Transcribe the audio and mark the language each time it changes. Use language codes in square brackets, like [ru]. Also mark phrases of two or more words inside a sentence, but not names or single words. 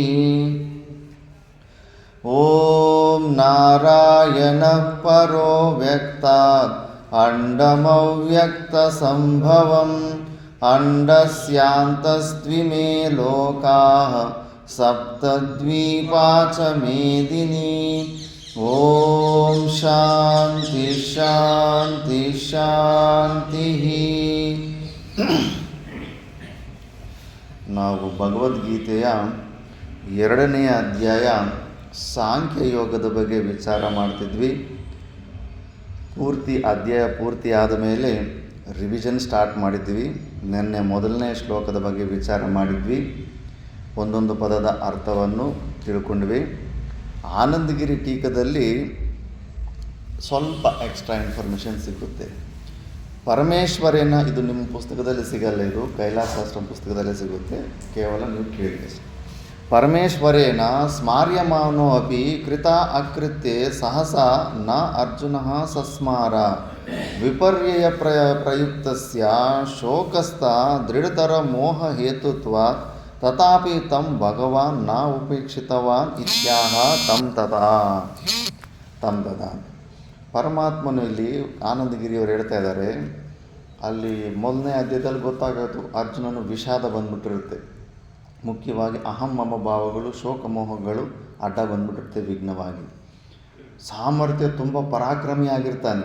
[sa] ॐ नारायणः परो व्यक्तात् अण्डमव्यक्तसम्भवम् अण्डस्यान्तस्त्विमे लोकाः सप्तद्वीपा च मेदिनी। ॐ शान्ति शान्ति शान्तिः। [kn] ನಾವು ಭಗವದ್ಗೀತೆಯ 2ನೇ ಅಧ್ಯಾಯ ಸಾಂಖ್ಯಯೋಗದ ಬಗ್ಗೆ ವಿಚಾರ ಮಾಡ್ತಿದ್ವಿ. ಅಧ್ಯಾಯ ಪೂರ್ತಿ ಆದ ಮೇಲೆ [en] revision start [kn] ಮಾಡಿದ್ವಿ. ನಿನ್ನೆ 1ನೇ ಶ್ಲೋಕದ ಬಗ್ಗೆ ವಿಚಾರ ಮಾಡಿದ್ವಿ. ಒಂದೊಂದು ಪದದ ಅರ್ಥವನ್ನು ತಿಳ್ಕೊಂಡ್ವಿ. ಆನಂದಗಿರಿ ಟೀಕದಲ್ಲಿ ಸ್ವಲ್ಪ [en] extra information [kn] ಸಿಗುತ್ತೆ. ಪರಮೇಶ್ವರೇನ, ಇದು ನಿಮ್ಮ ಪುಸ್ತಕದಲ್ಲಿ ಸಿಗಲ್ಲ, ಇದು ಕೈಲಾಸಾಶ್ರಮ ಪುಸ್ತಕದಲ್ಲೇ ಸಿಗುತ್ತೆ, ಕೇವಲ ನೀವು ಕೇಳಿ. [sa] ಪರಮೇಶ್ವರೇನ ಸ್ಮಾರ್ಯಮಾನೋ ಅಪಿ ಕೃತ ಅಕೃತ್ಯೆ ಸಹಸಾ ನ ಅರ್ಜುನ ಸಸ್ಮಾರ ವಿಪರ್ಯಯ ಪ್ರಯುಕ್ತಸ್ಯ ಶೋಕಸ್ಥ ದೃಢತರ ಮೋಹ ಹೇತುತ್ವಾತ್ ತಥಾಪಿ ತಂ ಭಗವಾನ್ ನ ಉಪೇಕ್ಷಿತವಾನ್ ಇತ್ಯಾಹ ತಂ ತಥಾ. [kn] ಪರಮಾತ್ಮನು ಇಲ್ಲಿ ಆನಂದಗಿರಿಯವರು ಹೇಳ್ತಾ ಇದ್ದಾರೆ, ಅಲ್ಲಿ ಮೊದಲನೇ ಅಧ್ಯಾಯದಲ್ಲಿ ಗೊತ್ತಾಗೋದು ಅರ್ಜುನನು ವಿಷಾದ ಬಂದ್ಬಿಟ್ಟಿರುತ್ತೆ. ಮುಖ್ಯವಾಗಿ [sa] ಅಹಂ ಮಮ [kn] ಭಾವಗಳು, ಶೋಕಮೋಹಗಳು ಅಡ್ಡ ಬಂದ್ಬಿಟ್ಟಿರುತ್ತೆ ವಿಘ್ನವಾಗಿ. ಸಾಮರ್ಥ್ಯ ತುಂಬ ಪರಾಕ್ರಮಿಯಾಗಿರ್ತಾನೆ.